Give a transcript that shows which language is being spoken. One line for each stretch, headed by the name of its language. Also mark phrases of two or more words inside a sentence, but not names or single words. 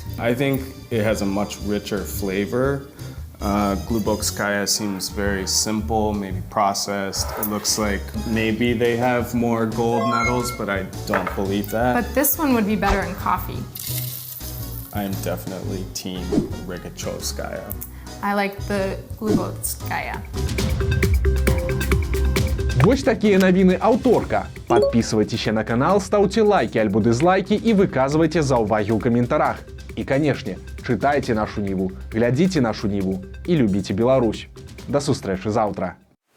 English: I think it has a much richer flavor. Glubokskaya seems very simple, maybe processed. It looks like maybe they have more gold medals, but I don't believe that. But this one would be better in coffee. I'm definitely team Rogachevskaya. I like the Glubokskaya.
Belarusian: Вось такія навіны аўторка. Падпісвайцеся на канал, стаўце лайкі альбо дызлайкі і выказвайце заўвагі ў каментарах. І, канешне, чытайце нашу Ніву, глядзіце нашу Ніву і любіце Беларусь. Да сустрэчы заўтра.